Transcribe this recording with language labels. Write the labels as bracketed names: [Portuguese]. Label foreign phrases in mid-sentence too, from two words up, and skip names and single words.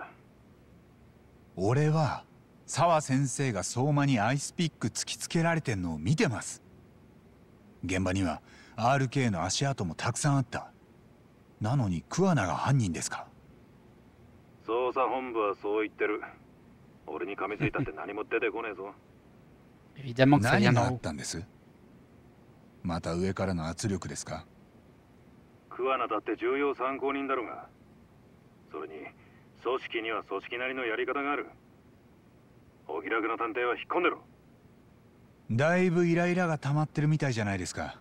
[Japanese] 俺は沢先生が相馬にアイスピック突きつけられてんのを見てます。現場には RK の足跡もたくさんあった。なのに桑名が犯人ですか。捜査本部はそう言ってる。俺に噛みついたって何も出てこねえぞ。 [French] Évidemment que ça [Japanese] 何 [French] vient [Japanese] が [French] d'en [Japanese] あっ [French] haut. [Japanese] たんです？また上からの圧力ですか？桑名だって重要参考人だろうが。それに組織には組織なりのやり方がある。お気楽な探偵は引っ込んでろ。だいぶイライラが溜まってるみたいじゃないですか。